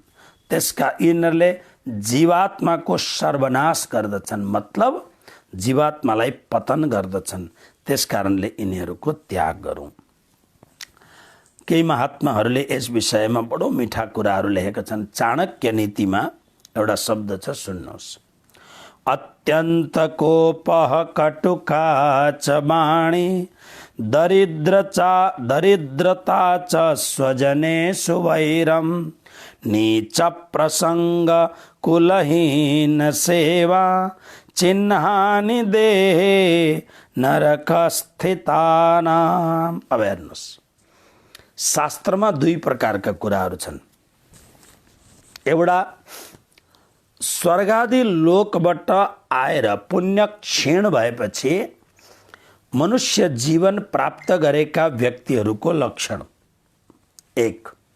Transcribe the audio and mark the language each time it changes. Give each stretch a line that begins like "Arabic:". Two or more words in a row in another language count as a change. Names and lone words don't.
Nepali: त्यसका यिनीहरूले जीवात्माको सर्वनाश गर्दछन्, मतलब जीवात्मालाई पतन गर्दछन्। त्यसकारणले यिनीहरूको त्याग गरौँ। केही महात्माहरूले यस विषयमा बडो मिठा कुराहरू लेखेका छन्। चाणक्य नीतिमा एउटा शब्द छ, सुन्नुहोस्।
Sanskrit: अत्यन्त कोपः कटुका च वाणी दरिद्रता च स्वजनेषु वैरम नीच प्रसंग कुलहीन सेवा चिन्हानि देहे नरक स्थितानाम।
Nepali: अब हेर्नुहोस्, शास्त्रमा 2 प्रकारका कुराहरू छन्। एउटा स्वर्गादि लोकबाट आएर पुण्य क्षीण भएपछि मनुष्य जीवन प्राप्त गरेका व्यक्तिहरूको लक्षण 1,